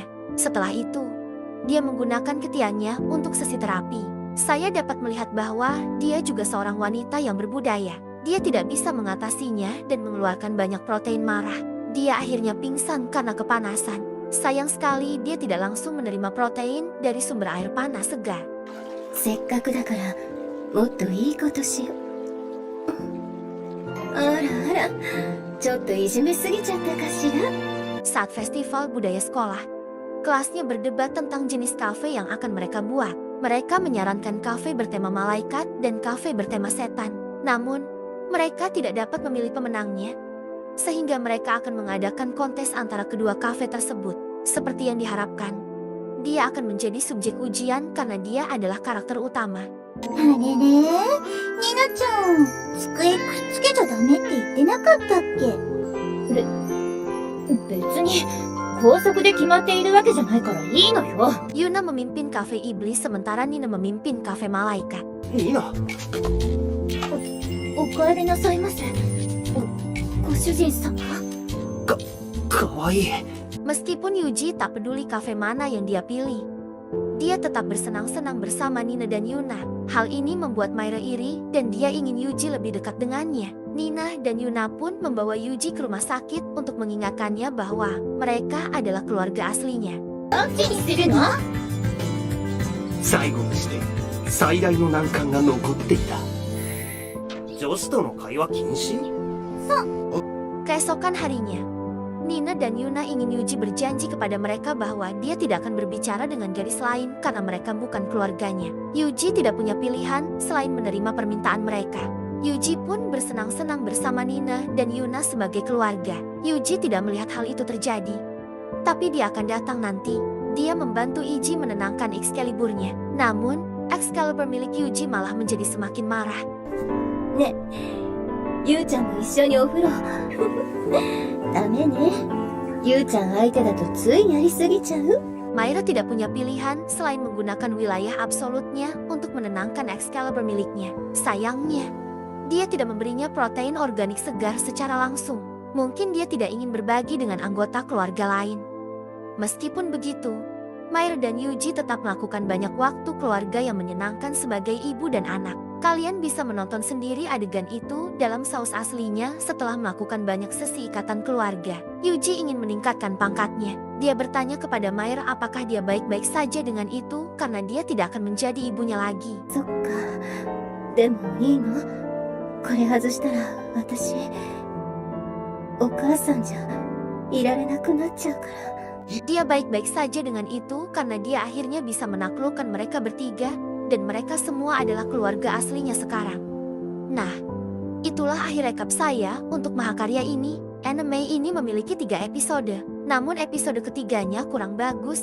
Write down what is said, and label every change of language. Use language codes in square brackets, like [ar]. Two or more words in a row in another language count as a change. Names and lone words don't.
[id] Setelah itu, dia menggunakan ketiaknya untuk sesi terapi. Saya dapat melihat bahwa dia juga seorang wanita yang berbudaya. Dia tidak bisa mengatasinya dan mengeluarkan banyak protein marah. Dia akhirnya pingsan karena kepanasan. Sayang sekali dia tidak langsung menerima protein dari sumber air panas segar. [ja] せっかくだからもっといいことしよう。あらあら、ちょっといじめすぎちゃったかしら。 [id] Saat festival budaya sekolah, kelasnya berdebat tentang jenis kafe yang akan mereka buat. Mereka menyarankan kafe bertema malaikat dan kafe bertema setan. Namun, mereka tidak dapat memilih pemenangnya, sehingga mereka akan mengadakan kontes antara kedua kafe tersebut. Seperti yang diharapkan, dia akan menjadi subjek ujian karena dia adalah karakter utama. [ja] あれれ、ニナちゃん、机くっつけちゃダメって言ってなかったっけ？別に校則で決まっているわけじゃないからいいのよ。 [id] Yuna memimpin kafe iblis sementara Nina memimpin kafe malaikat. [ja] ニナ、お帰りなさいませ。ご主人様。かわいい。 [id] Meskipun Yuji tak peduli kafe mana yang dia pilih, dia tetap bersenang-senang bersama Nina dan Yuna. Hal ini membuat Myra iri dan dia ingin Yuji lebih dekat dengannya. Nina dan Yuna pun membawa Yuji ke rumah sakit untuk mengingatkannya bahwa mereka adalah keluarga aslinya. [ja] どっちにするの？最後にして最大の難関が残っていた。女子との会話禁止？ [id] Keesokan harinya, Nina dan Yuna ingin Yuji berjanji kepada mereka bahwa dia tidak akan berbicara dengan gadis lain karena mereka bukan keluarganya. Yuji tidak punya pilihan selain menerima permintaan mereka. Yuji pun bersenang-senang bersama Nina dan Yuna sebagai keluarga. Yuji tidak melihat hal itu terjadi. Tapi dia akan datang nanti. Dia membantu Iji menenangkan Excaliburnya. Namun, Excalibur milik Yuji malah menjadi semakin marah. [ja] ね、ゆうちゃんも一緒にお風呂。ダメね。ゆうちゃん相手だとついやりすぎちゃう。 [id] Myra tidak punya pilihan selain menggunakan wilayah absolutnya untuk menenangkan Excalibur miliknya. Sayangnya, dia tidak memberinya protein organik segar secara langsung. Mungkin dia tidak ingin berbagi dengan anggota keluarga lain. Meskipun begitu, Myra dan Yuji tetap melakukan banyak waktu keluarga yang menyenangkan sebagai ibu dan anak. Kalian bisa menonton sendiri adegan itu dalam saus aslinya setelah melakukan banyak sesi ikatan keluarga. Yuji ingin meningkatkan pangkatnya. Dia bertanya kepada Myra apakah dia baik-baik saja dengan itu karena dia tidak akan menjadi ibunya lagi. [ja] そっか。でもいいの？これ外したら私、お母さんじゃいられなくなっちゃうから。 [id] Dia baik-baik saja dengan itu karena dia akhirnya bisa menaklukkan mereka bertiga dan mereka semua adalah keluarga aslinya sekarang. Nah, itulah akhir rekap saya untuk Mahakarya ini. Anime ini memiliki 3 episode, namun episode ketiganya kurang bagus.